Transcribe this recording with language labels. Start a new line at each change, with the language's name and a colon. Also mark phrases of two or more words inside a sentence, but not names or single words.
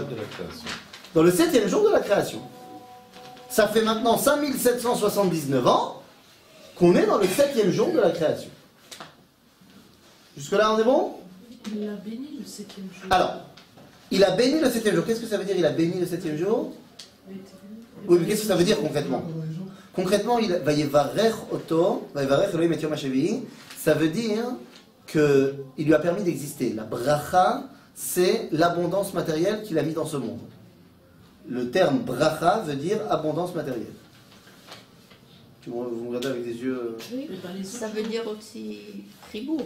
French: Dans le 7e jour de la création. Ça fait maintenant 5779 ans qu'on est dans le 7e jour de la création. Jusque-là, on est bon? Il a béni le 7e jour. Alors, il a béni le 7e jour. Qu'est-ce que ça veut dire, il a béni le 7e jour? Oui, mais qu'est-ce que ça veut dire concrètement? Concrètement, il
Hebrew: ויברך אותו ויברך אלהים את יום השביעי.
French: Ça veut dire qu'il lui a permis d'exister. La bracha, c'est l'abondance matérielle qu'il a mis dans ce monde. Le terme bracha veut dire abondance matérielle. Vous me regardez avec des yeux. Oui, ça veut dire aussi chibour.